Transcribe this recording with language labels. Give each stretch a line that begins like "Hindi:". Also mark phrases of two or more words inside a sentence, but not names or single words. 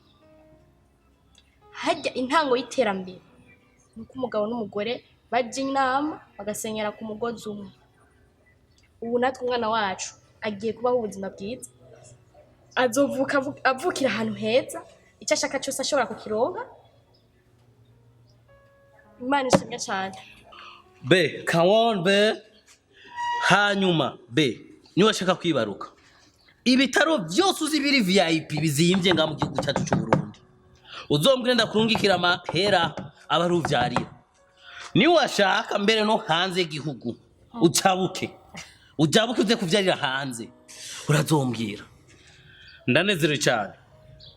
Rundi: hajya intango y'iterambere nuko umugabo n'umugore bajya inama bagasenyera ku mugozi umwe ubu natwe umwana wacu agiye kubaho ubuzima bwiza azovuka avukira ahantu heza icyo ashaka cyose ashobora kukironka Imana ishimwe cyane be
English: come on
Rundi: be hanyuma be niba ashaka kwibaruka ibitaro byose uzi biri VIP bizimbye nga mu gihugu cyacu cy'u Burundi uzombwire ndakurungikira amahera abaruvyarira ni washaka mbere no hanze y'igihugu ucabuke uze kuvyarira hanze urazombwira ndanezerewe cyane